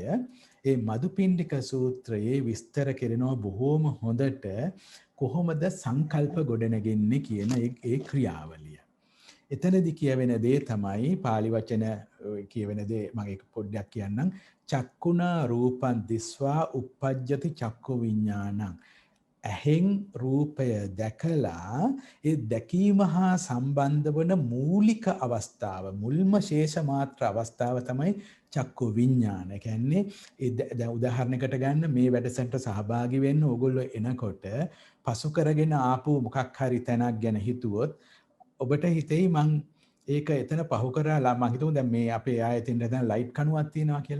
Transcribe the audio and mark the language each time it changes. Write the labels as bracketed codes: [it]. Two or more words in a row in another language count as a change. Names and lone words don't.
[si] ඒ මදුපිණ්ඩික සූත්‍රයේ විස්තර කරනවා බොහෝම හොඳට කොහොමද සංකල්ප ගොඩනගන්නේ කියන ඒ ක්‍රියාවලිය. එතනදී කියවෙන දේ තමයි පාලි වචන කියවෙන දේ මම ඒක පොඩ්ඩක් කියන්නම්. [pi] චක්කුණා රූපං දිස්වා uppajjati චක්කු විඥානං. [si] ඇහෙන් රූපය දැකලා ඒ දැකීම හා සම්බන්ධ වන මූලික අවස්ථාව, මුල්ම ශේෂ මාත්‍ර අවස්ථාව තමයි [pi] චක්කු විඥාන. [si] ඒ කියන්නේ දැන් උදාහරණයකට ගන්න මේ වැඩසටහනට සහභාගී වෙන්න ඕගොල්ලෝ එනකොට පසු කරගෙන ආපු මොකක් හරි තැනක් ගැන හිතුවොත් ඔබට හිතෙයි මං ඒක එතන පහු කරලා මං හිතුවා දැන් මේ අපේ ආයතෙන් දැන් ලයිට් කණුවක් තියෙනවා කියලා.